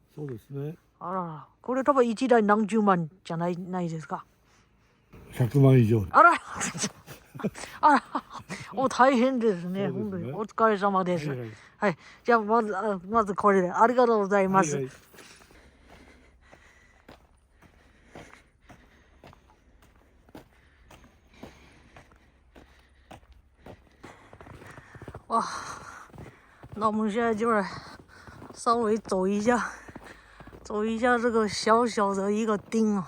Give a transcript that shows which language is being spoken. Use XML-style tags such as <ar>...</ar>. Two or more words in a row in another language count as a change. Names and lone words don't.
<ja>そうですね。あらら。これ多分1台何十万じゃないですか。 100万以上。あら。あら。大変ですね。そうですね。本当にお疲れ様です。はいはい。はい。じゃあまずこれでありがとうございます。はいはい。</ja> <zh>哇，那我们现在就来稍微走一下这个小小的一个町啊。</zh>